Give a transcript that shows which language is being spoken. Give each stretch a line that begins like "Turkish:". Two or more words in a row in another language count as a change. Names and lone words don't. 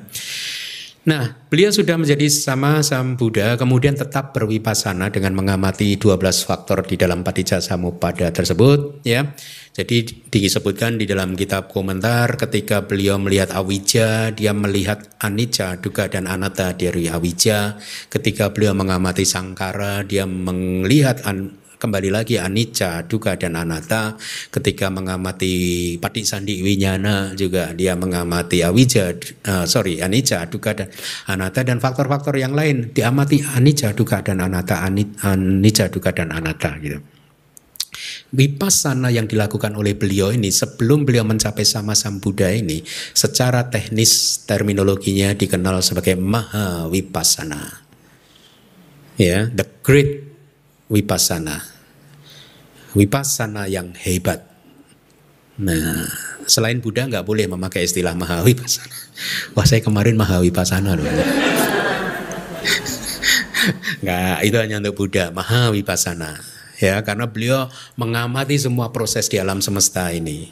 Indonesian: Nah, beliau sudah menjadi Sammasambuddha, kemudian tetap berwipasana dengan mengamati 12 faktor di dalam Paticcasamuppada tersebut, ya. Jadi disebutkan di dalam kitab komentar ketika beliau melihat awija, dia melihat
Pali: anicca, dukkha
Indonesian: dan anatta dari awija. Ketika beliau mengamati sangkara, dia melihat kembali lagi
Pali: anicca, dukkha
Indonesian: dan anatta. Ketika mengamati
Pali: patisandi winyana
Indonesian: juga dia mengamati
Pali: anicca, dukkha
Indonesian: dan anatta, dan faktor-faktor yang lain diamati
Pali: anicca, dukkha
Indonesian: dan
Pali: anatta, anicca, dukkha
Indonesian: dan anatta gitu. Vipassana yang dilakukan oleh beliau ini sebelum beliau mencapai Sammasambuddha ini secara teknis terminologinya dikenal sebagai Maha Vipassana. Ya,
English: the great
Indonesian: Vipassana, Vipassana yang hebat. Nah, selain Buddha nggak boleh memakai istilah Mahavipassana. Wah, saya kemarin Mahavipassana loh. Nggak, itu hanya untuk Buddha, Mahavipassana. Ya, karena beliau mengamati semua proses di alam semesta ini.